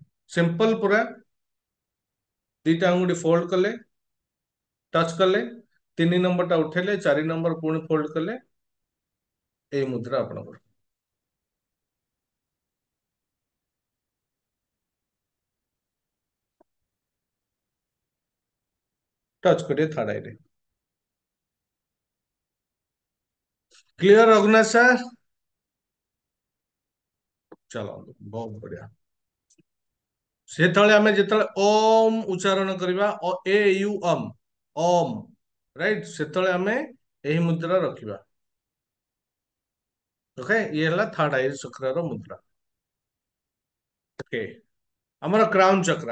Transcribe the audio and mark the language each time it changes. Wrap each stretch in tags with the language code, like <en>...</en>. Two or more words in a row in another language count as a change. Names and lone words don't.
<or>ସିମ୍ପଲ ପୁରା, ଦିଟା ଆଙ୍ଗୁଠି ଫୋଲ୍ଡ କଲେ, ଟଚ୍ କଲେ, 3 ନମ୍ବରଟା ଉଠେଇଲେ, 4 ନମ୍ବର ପୁଣି ଫୋଲ୍ଡ କଲେ, ଏଇ ମୁଦ୍ରା ଆପଣଙ୍କର। ଟଚ୍ କରିବେ</or> <en>third eyeରେ।</en> <hi>क्लियर रघुनाथ सर? चलो बहुत बढ़िया।</hi> <or>ସେତେବେଳେ ଆମେ ଯେତେବେଳେ ଓମ୍ ଉଚ୍ଚାରଣ କରିବା, ଏ ୟୁ ଅମ୍, ଓମ୍, ରାଇଟ୍, ସେତେବେଳେ ଆମେ ଏହି ମୁଦ୍ରା ରଖିବା। ଓକେ, ଇଏ ହେଲା</or> <en>third eye</en> <or>ଚକ୍ରର ମୁଦ୍ରା। ଓକେ, ଆମର କ୍ରାଉନ ଚକ୍ର।</or>